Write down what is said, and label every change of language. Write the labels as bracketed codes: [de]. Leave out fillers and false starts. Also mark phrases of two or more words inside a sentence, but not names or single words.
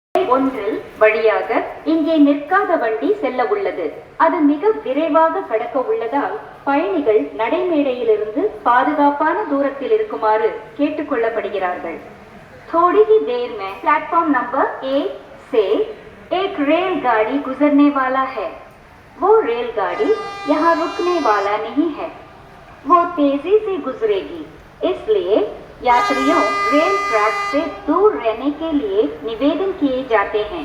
[ta] ஒன்றில் வழியாக இங்கே நிற்காத வண்டி செல்ல உள்ளது. அது மிக விரைவாக கடக்க உள்ளதால் பயணிகள் நடைமேடையிலிருந்து பாதுகாப்பான தூரத்தில் இருக்குமாறு கேட்டுக்கொள்ளப்படுகிறார்கள். [hi] थोड़ी ही देर में [en] platform number [hi] 1 से एक रेलगाड़ी गुजरने वाला है. वो रेलगाड़ी यहाँ रुकने वाला नहीं है, वो तेजी से गुजरेगी. इसलिए यात्रियों [en] rail track [hi] से दूर रहने के लिए निवेदन किए जाते हैं.